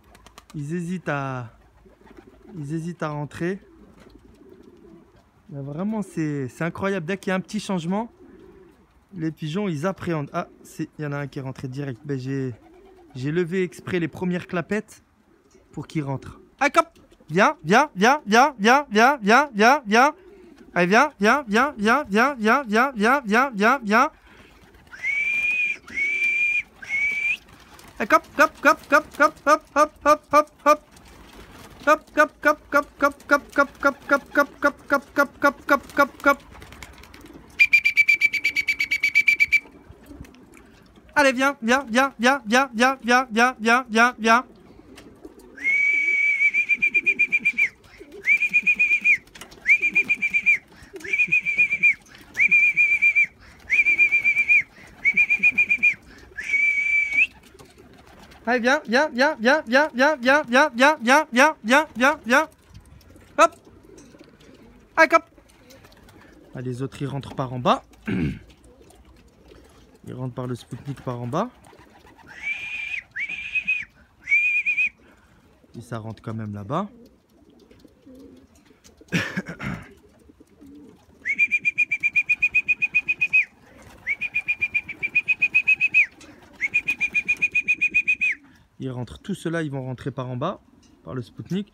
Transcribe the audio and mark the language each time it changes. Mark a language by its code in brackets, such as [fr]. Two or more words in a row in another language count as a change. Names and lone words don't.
[fr] Ils hésitent à rentrer. Mais vraiment, c'est incroyable. Dès qu'il y a un petit changement, les pigeons, ils appréhendent. Ah, il y en a un qui est rentré direct. Ben, j'ai levé exprès les premières clapettes pour qu'il rentre. Allez, cop. Viens, viens, viens, viens, viens, viens, viens, viens, viens. Allez, viens, viens, viens, viens, viens, viens, viens, viens, viens, viens, viens. Cop, cop, cop, cop, cop, hop, hop, hop, hop, hop. Cop, cop, cop, cop, cop, cop, cop, cop, cop, cop, cop, cop, cop, cop, cop, cop, cop. Allez, viens, viens, viens, viens, viens, viens, viens, viens, viens, viens, viens. Allez, viens, viens, viens, viens, viens, viens, viens, viens, viens, viens, viens, viens, viens, viens. Hop. Allez, hop. Ah, les autres, ils rentrent par en bas. Ils rentrent par le Spoutnik par en bas. Et ça rentre quand même là-bas. Ils rentrent, tous ceux-là, ils vont rentrer par en bas, par le Spoutnik.